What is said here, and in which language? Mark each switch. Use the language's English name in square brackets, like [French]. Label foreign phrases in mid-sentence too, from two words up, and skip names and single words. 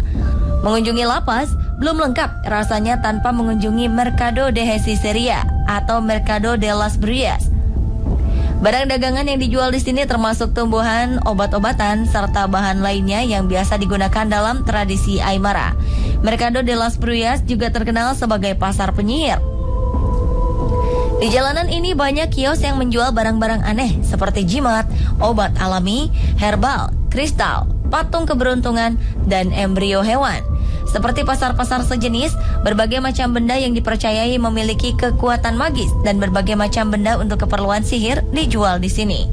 [Indonesian] Mengunjungi La Paz belum lengkap rasanya tanpa mengunjungi Mercado de Hechicería atau Mercado de las Brujas. Barang dagangan yang dijual di sini termasuk tumbuhan, obat-obatan, serta bahan lainnya yang biasa digunakan dalam tradisi Aymara. Mercado de las Brujas juga terkenal sebagai pasar penyihir. Di jalanan ini banyak kios yang menjual barang-barang aneh seperti jimat, obat alami, herbal, kristal, patung keberuntungan, dan embrio hewan. Seperti pasar-pasar sejenis, berbagai macam benda yang dipercayai memiliki kekuatan magis dan berbagai macam benda untuk keperluan sihir dijual di sini.